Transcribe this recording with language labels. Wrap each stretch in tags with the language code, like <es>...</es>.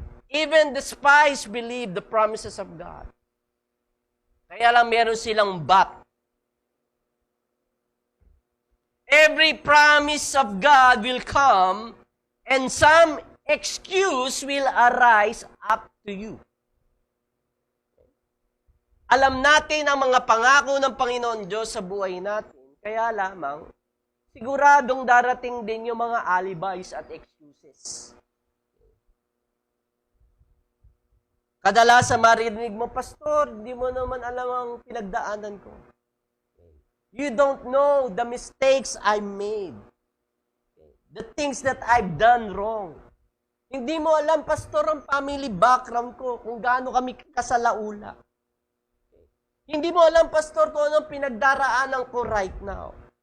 <en>Even the spies believe the promises of God. Kaya lang meron silang but. Every promise of God will come and some excuse will arise up to you.</en> <tl>Alam natin ang mga pangako ng Panginoon Diyos sa buhay natin. Kaya lamang, siguradong darating din yung mga alibis at excuses. Kadalasan marinig mo, Pastor, hindi mo naman alam ang pinagdaanan ko.</tl> <en>You don't know the mistakes I made. The things that I've done wrong.</en> <tl>Hindi mo alam, Pastor, ang family background ko, kung gaano kami kasalaula. Hindi mo alam, Pastor, kung anong pinagdaraanan ko right now.</tl>